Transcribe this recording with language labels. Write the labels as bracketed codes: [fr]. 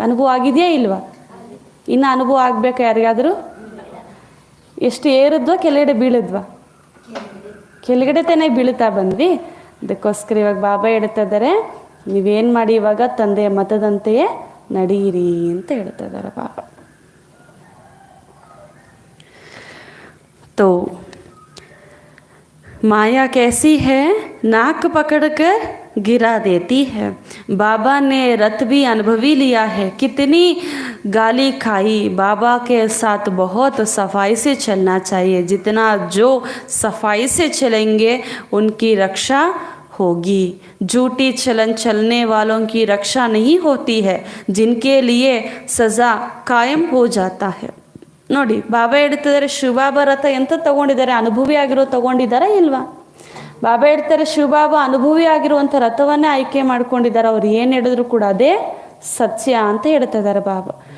[kn] ಅನುಭವ ಆಗಿದೆಯಾ ಇಲ್ವಾ? ಇನ್ನು ಅನುಭವ ಆಗಬೇಕು ಯಾರಿಗಾದರೂ? ಎಷ್ಟು ಏರಿದ್ವಾ ಕೆಳಗಡೆ ಬೀಳಿದ್ವಾ? ಕೆಳಗಡೆ ತಾನೇ ಬೀಳ್ತಾ ಬಂದ್ವಿ. ಅದಕ್ಕೋಸ್ಕರ ಇವಾಗ ಬಾಬಾ ಹೇಳ್ತಾ ಇದ್ದಾರೆ, ನೀವೇನು ಮಾಡಿ ಇವಾಗ ತಂದೆಯ ಮತದಂತೆಯೇ ನಡೀರಿ ಅಂತ ಹೇಳ್ತಾ ಇದ್ದಾರೆ ಬಾಬಾ. [hi] तो माया कैसी है, नाक पकड़कर गिरा देती है. बाबा ने रत भी अनुभवी लिया है, कितनी गाली खाई. बाबा के साथ बहुत सफाई से चलना चाहिए. जितना जो सफाई से चलेंगे उनकी रक्षा होगी. झूठी चलन चलने वालों की रक्षा नहीं होती है, जिनके लिए सज़ा कायम हो जाता है. [kn] ನೋಡಿ ಬಾಬಾ ಹೇಳ್ತಿದ್ದಾರೆ, ಶಿವಬಾಬಾ ರಥ ಎಂತ ತಗೊಂಡಿದ್ದಾರೆ? ಅನುಭವಿ ಆಗಿರೋ ತಗೊಂಡಿದ್ದಾರಾ ಇಲ್ವಾ? ಬಾಬಾ ಹೇಳ್ತಾರೆ, ಶಿವಬಾಬಾ ಅನುಭವಿ ಆಗಿರುವಂಥ ರಥವನ್ನೇ ಆಯ್ಕೆ ಮಾಡ್ಕೊಂಡಿದ್ದಾರೆ. ಅವ್ರು ಏನು ಹೇಳಿದ್ರು ಕೂಡ ಅದೇ ಸತ್ಯ ಅಂತ ಹೇಳ್ತಾ ಇದ್ದಾರೆ ಬಾಬಾ.